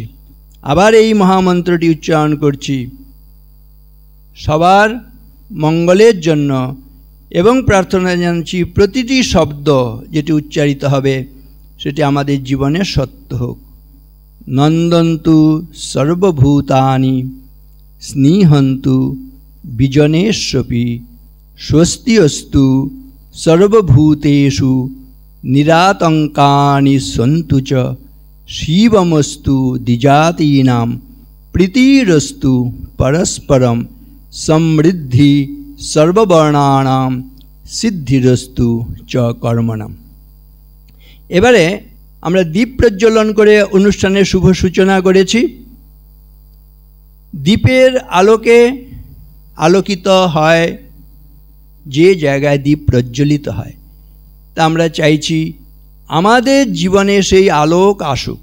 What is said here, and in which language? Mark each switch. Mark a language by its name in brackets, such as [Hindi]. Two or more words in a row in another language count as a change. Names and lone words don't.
[Bangla] আবার এই মহামন্ত্রটি উচ্চারণ করছি সবার মঙ্গলের জন্য এবং প্রার্থনা জানাচ্ছি প্রতিটি শব্দ যেটি উচ্চারিত হবে সেটি আমাদের জীবনে সত্য হোক। [Sanskrit] নন্দন্তু সর্বভূতানি স্নিহন্তু বিজনেশ্বপি স্বস্তি অস্তু সর্বভূতেষু নিরাতঙ্কানি সন্তু চ শিবমস্তু দ্বিজাতীনাম প্রীতিরস্তু পরস্পরম সমৃদ্ধি সর্ববর্ণানাম সিদ্ধিরস্তু চ কর্মণাম। [Bangla] এবারে আমরা দীপ প্রজ্বলন করে অনুষ্ঠানের শুভ সূচনা করেছি। দীপের আলোকে আলোকিত হয় যে জায়গায় দীপ প্রজ্বলিত হয়, তা আমরা চাইছি আমাদের জীবনে সেই আলোক আসুক।